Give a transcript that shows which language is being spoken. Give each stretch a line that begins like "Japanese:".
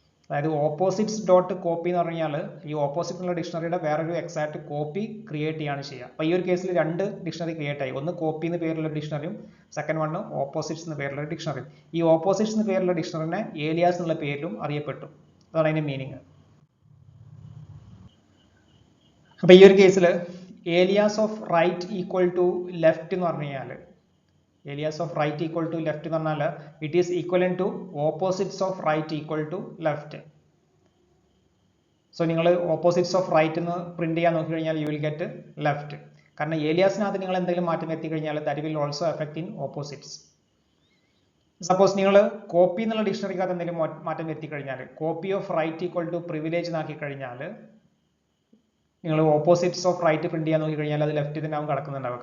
Malayalam: അതായത് opposites dot copy എന്ന് പറഞ്ഞാൽ ഈ ഓപ്പോസിറ്റ് എന്നുള്ള ഡിക്ഷണറിയുടെ വേറൊരു എക്സാക്ട് കോപ്പി ക്രിയേറ്റ് ചെയ്യാണ് ചെയ്യുക. അപ്പോൾ ഈ ഒരു കേസിൽ രണ്ട് ഡിക്ഷണറി ക്രിയേറ്റ് ആയി. ഒന്ന് കോപ്പി എന്ന് പേരുള്ള ഡിക്ഷണറിയും സെക്കൻഡ് വണ് ഓപ്പോസിറ്റ്സ് എന്ന് പേരുള്ള ഡിക്ഷണറിയും. ഈ ഓപ്പോസിറ്റ്സ് എന്ന് പേരുള്ള ഡിക്ഷണറിനെ ഏലിയാസ് എന്നുള്ള പേരിലും അറിയപ്പെട്ടു. അതാണ് അതിന്റെ മീനിങ്. അപ്പോൾ ഈ ഒരു കേസിൽ
English: alias of right equal to left
Malayalam: എന്ന് പറഞ്ഞു കഴിഞ്ഞാൽ
English: alias of right equal to left
Malayalam: എന്ന് പറഞ്ഞാൽ
English: it is equivalent to opposites of right equal to left.
Malayalam: So നിങ്ങൾ ഓപ്പോസിറ്റ്സ് ഓഫ് റൈറ്റ് എന്ന് പ്രിന്റ് ചെയ്യാൻ നോക്കി കഴിഞ്ഞാൽ
English: You will get left.
Malayalam: കാരണം ഏലിയാസിനകത്ത് നിങ്ങൾ എന്തെങ്കിലും മാറ്റം വരുത്തി കഴിഞ്ഞാൽ
English: That will also effect in opposites.
Malayalam: Suppose നിങ്ങൾ കോപ്പി എന്നുള്ള ഡിക്ഷണറിക്കകത്ത് എന്തെങ്കിലും മാറ്റം വരുത്തി കഴിഞ്ഞാൽ copy of right equal to privilege എന്നാക്കി കഴിഞ്ഞാൽ നിങ്ങൾ ഓപ്പോസിറ്റ്സ് ഓഫ് റൈറ്റ് പ്രിന്റ് ചെയ്യാൻ നോക്കി കഴിഞ്ഞാൽ അത് ലെഫ്റ്റ് തന്നെ ആവും കിടക്കുന്നുണ്ടാവും.